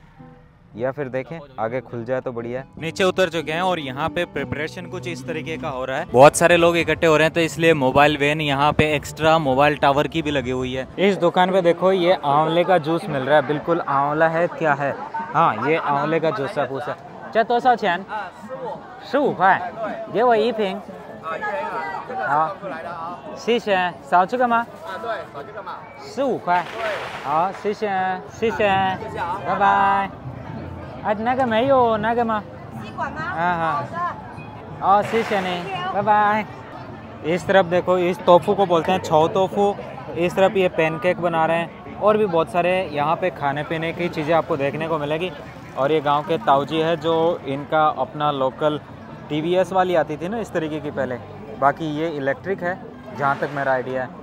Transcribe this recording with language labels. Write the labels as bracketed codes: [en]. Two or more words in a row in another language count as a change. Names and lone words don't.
[hi] या फिर देखें आगे खुल जाए तो बढ़िया है। नीचे उतर चुके हैं और यहाँ पे प्रिपरेशन कुछ इस तरीके का हो रहा है। बहुत सारे लोग इकट्ठे हो रहे हैं तो इसलिए [en] mobile van [hi] यहाँ पे [en] extra mobile tower [hi] की भी लगी हुई है। इस दुकान पे देखो ये आंवले का जूस मिल रहा है, बिल्कुल आंवला है क्या है, हाँ ये आंवले का जूस है पूछा। [zh] 这多少钱？15块，给我1瓶。好，谢谢。少这个吗？对，少这个嘛。15块。好，谢谢，谢谢，拜拜。那个没有那个吗？吸管吗？好的。谢谢你，拜拜。 [hi] इस तरफ देखो, इस तोफू को बोलते हैं [zh] 臭豆腐. [hi] इस तरफ ये पैनकेक बना रहे हैं और भी बहुत सारे यहाँ पे खाने पीने की चीज़ें आपको देखने को मिलेगी। और ये गांव के ताऊजी है जो इनका अपना लोकल TVS वाली आती थी ना इस तरीके की पहले, बाकी ये इलेक्ट्रिक है जहाँ तक मेरा आइडिया है।